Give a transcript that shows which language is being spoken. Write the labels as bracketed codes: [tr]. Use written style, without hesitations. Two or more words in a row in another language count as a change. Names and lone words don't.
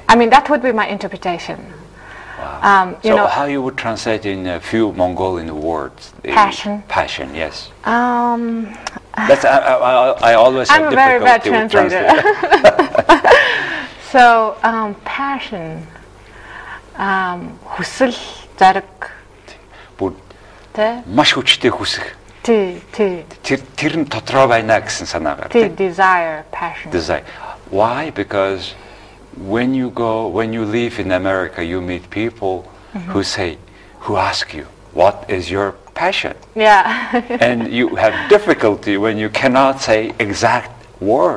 [en] I mean, that would be my interpretation. Wow. So how you would translate in a few Mongolian words? Passion. Passion, yes. That's I always have I'm a very bad difficulty with translator. translating. So passion, [mn] хүсэл, зариг. Бүр Тэ? маш хүчтэй хүсэх. Тий. Тэр нь дотроо байна гэсэн санаагаар. Тий, [en] desire, passion. Desire. Why? Because when you live in America, you meet people who ask you, what is your passion? Yeah. And you have difficulty when you cannot say exact word.